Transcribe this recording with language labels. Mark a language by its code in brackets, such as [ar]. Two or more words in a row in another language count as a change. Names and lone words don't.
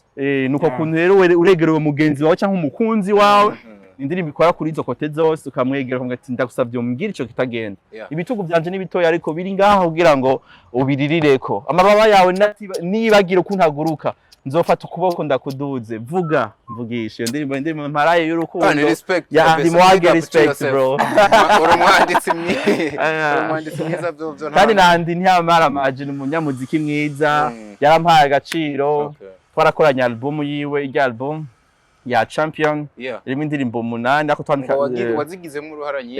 [rn] nuko kuntu rero uregera uwo mugenzi wawe cyangwa umukunzi wawe indirimbo ikora kuri izo kote zose ukamwegera ukamubwira ati ndagusabye umbwire ico kitagenda Yeah. ibitugu byanje ni bitoya ariko biri ngaho kugira ngo ubiririreko amababa yawe nibagira ukuntu aguruka nzofata ukuboko ndakuduze vuga mvugisha iyo ndirimbo mparaye y'urukundo ya Andy Mwag [en] respect bro [rn] urumwanditsi mwiza byo kandi nandi ntiyamara amajini umunyamuziki mwiza yarampaye agaciro twarakoranye album yiwe irya album ya champion irimo indirimbo 8 ako twandika wazigizemo uruhara nyinshi